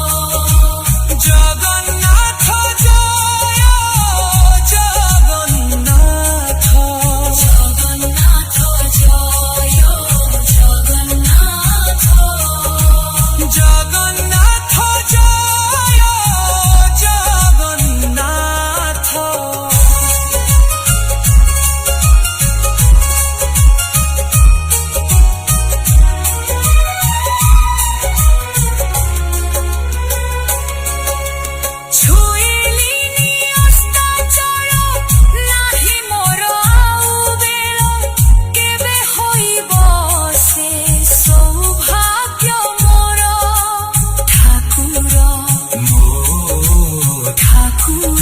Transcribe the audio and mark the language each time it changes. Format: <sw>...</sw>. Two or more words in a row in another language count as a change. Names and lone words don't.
<bn>জগন্নাথ জয় জগন্নাথ জগন্নাথ জয় জগন্নাথ জগন্নাথ জয় জগন্নাথ।</bn> <or>ଛୁଇଁଲିନି ଅସ୍ତାଚଳ ନାହିଁ ମୋର ଆଉ ବେଳ କେବେ ହୋଇବ ସେ ସୌଭାଗ୍ୟ ମୋର ଠାକୁର ଠାକୁର</or>